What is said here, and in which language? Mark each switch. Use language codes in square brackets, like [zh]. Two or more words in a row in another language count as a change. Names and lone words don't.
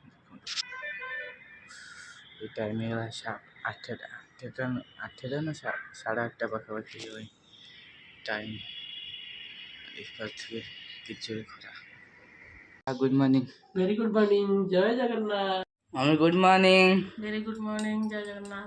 [or] ଏ ଟାଇମ୍ ହେଇଗଲା 8ଟା ନା 8:30 ପାଖାପାଖି ହୁଏ ଟାଇମ୍ ଦେଖିପାରୁଥିବେ କେତେ ଜୋରେ ଖରା। [en] good morning very good morning Jai Jagannath. mummy good morning very good morning Jai Jagannath.